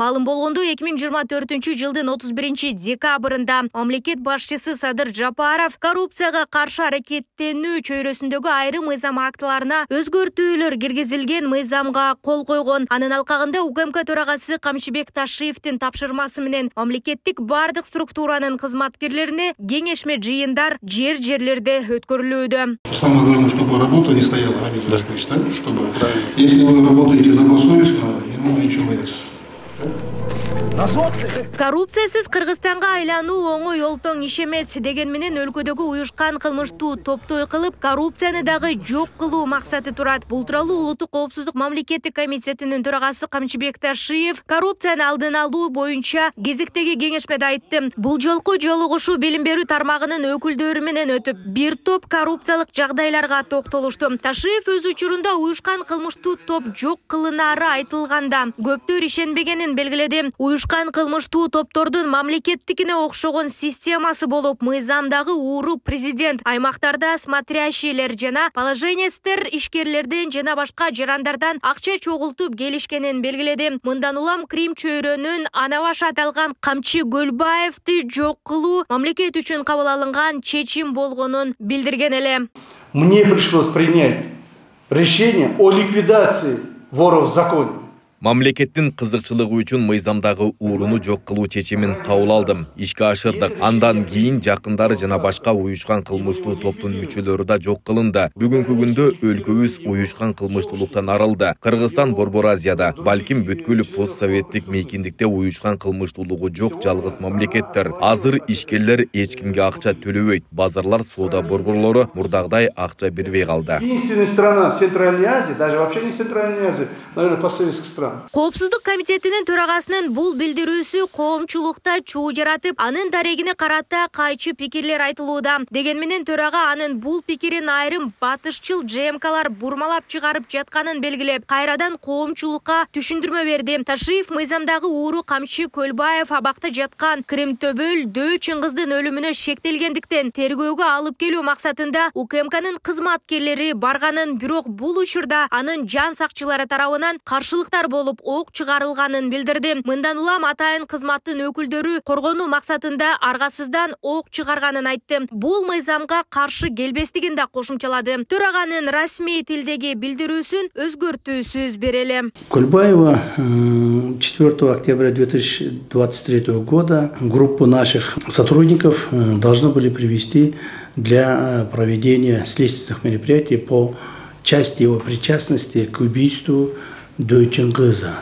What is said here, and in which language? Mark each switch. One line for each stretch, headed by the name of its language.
Kyrgyz: Маалым болгондо 2024 жылдын 31 декабрында мамлекет башчысы Садыр Жапаров коррупцияга каршы аракеттенүү чөйрөсүндөгү айрым мыйзам актыларына өзгөртүүлөр киргизилген мыйзамга кол койгон. Анын алкагында УКМК төрагасы Камчыбек Ташиевдин тапшырмасы менен мамлекеттик бардык структуранын кызматкерлерине кеңешме жыйындар жерлерде өткөрүлүүдө.
Russian: Самое главное, чтобы работа не стояла на видео, чтобы если вы работаете добросовестно, не нужно ничего бояться.
Kyrgyz: Коррупциясыз Кыргызстанга айлануу оңой олтоң иш эмес деген менен өлкөдөгү уюшкан кылмыштуу топтой кылып, коррупцияны дагы жок кылуу максаты турат. Бул тууралуу Улуттук коопсуздук мамлекеттик комитетинин төрагасы Камчыбек Ташиев коррупцияны алдын алуу боюнча кезектеги кеңешмеде айтты. Бул жолку жолугушуу билим берүү тармагынын өкүлдөрү менен өтүп, бир топ коррупциялык жагдайларга токтолушту. Ташиев өз учурунда уюшкан кылмыштуу топ жок кылынары айтылганда көптөр ишенбегенин белгиледи. Уюшкан кылмыштуу топтордун мамлекеттикине окшогон системасы болуп, мыйзамдагы ууру президент аймактарда смотрящийлер жана положенецтер ишкерлерден жана башка жарандардан акча чогултуп келишкенин белгиледи. Мындан улам Крим чөйрөнүн ана башы аталган Камчы Гөлбаевди жок кылуу мамлекет үчүн кабыл алынган чечим болгонун билдирген эле.
Russian: Мне пришлось принять решение о ликвидации воров в законе.
Kyrgyz: Мамлекеттин кызыкчылыгы үчүн мыйзамдагы ууруну жок кылуу чечимин кабыл алдым. Ишке ашырдык. Андан кийин жакындары жана башка уюшкан кылмыштуу топтун мүчөлөрү да жок кылынды. Бүгүнкү күндө өлкөбүз уюшкан кылмыштуулуктан арылды. Кыргызстан Борбор Азияда, балким бүткүл постсоветтик мейкиндикте уюшкан кылмыштуулугу жок жалгыз мамлекеттер. Азыр ишкерлер эч кимге акча төлөбөйт. Базарлар, соода борборлору мурдагыдай акча бербей калды.
Russian: Единственная страна в Центральной Азии, даже вообще не Центральной Азии, наверное, постсоветских стран.
Kyrgyz: Коопсуздук комитетинин төрагасынын бул билдирүүсү коомчулукта чуу жаратып, анын дарегине карата кайчы пикирлер айтылууда. Деген менен төрага анын бул пикирин айрым батышчыл ЖМКлар бурмалап чыгарып жатканын белгилеп, кайрадан коомчулукка түшүндүрмө берди. Ташиев мыйзамдагы ууру Камчы Көлбаев абакта жаткан Кримтөбөл Дөө Чыңгыздын өлүмүнө шектелгендиктен тергөөгө алып келүү максатында УКМКнын кызматкерлери барганын, бирок бул учурда анын жан сакчылары тарабынан каршылыктар болуп ок чыгарылганын билдирди. Мындан улам атайын кызматтын өкүлдөрү коргонуу максатында аргасыздан ок чыгарганын айтты. Бул мыйзамга каршы келбестигин да кошумчалады. Төраганын расмий тилдеги билдирүүсүн өзгөртүүсүз берели.
Russian: Кульбаева 4 октября 2023 года группу наших сотрудников должны были привести для проведения следственных мероприятий по части его причастности к убийству Дойченгыза.